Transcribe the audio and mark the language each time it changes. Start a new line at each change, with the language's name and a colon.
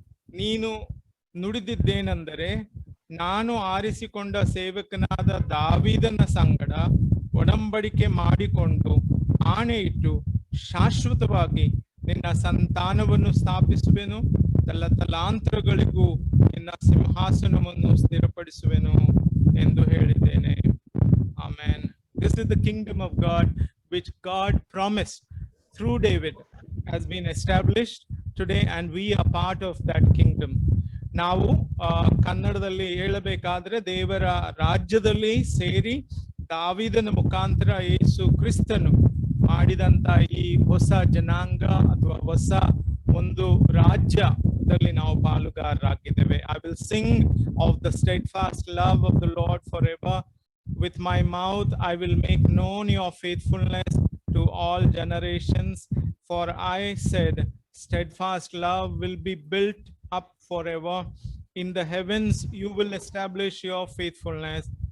Kannada: ನೀನು ನುಡಿದಿದ್ದೇನೆಂದರೆ, ನಾನು ಆರಿಸಿಕೊಂಡ ಸೇವಕನಾದ ದಾವೀದನ ಸಂಗಡ ಒಡಂಬಡಿಕೆ ಮಾಡಿಕೊಂಡು ಆಣೆ ಇಟ್ಟು ಶಾಶ್ವತವಾಗಿ ನಿನ್ನ ಸಂತಾನವನ್ನು ಸ್ಥಾಪಿಸುವೆನು. ತಲಾಂತರಗಳಿಗೂ ನಿನ್ನ ಸಿಂಹಾಸನವನ್ನು ಸ್ಥಿರಪಡಿಸುವೆನು ಎಂದು ಹೇಳಿದ್ದೇನೆ. Amen.
English: This is the kingdom of God which God promised through David has been established today, and we are part of that kingdom.
Kannada: ನಾವು ಕನ್ನಡದಲ್ಲಿ ಹೇಳಬೇಕಾದ್ರೆ ದೇವರ ರಾಜ್ಯದಲ್ಲಿ ಸೇರಿ ದಾವೀದನ ಮುಖಾಂತರ ಯೇಸು ಕ್ರಿಸ್ತನು ಮಾಡಿದಂತ ಈ ಹೊಸ ಜನಾಂಗ ಅಥವಾ ಹೊಸ ಒಂದು ರಾಜ್ಯದಲ್ಲಿ ನಾವು ಪಾಲುಗಾರರಾಗಿದ್ದೇವೆ.
English: I will sing of the steadfast love of the Lord forever. With my mouth I will make known your faithfulness to all generations. For I said, steadfast love will be built up forever. In the heavens you will establish your faithfulness.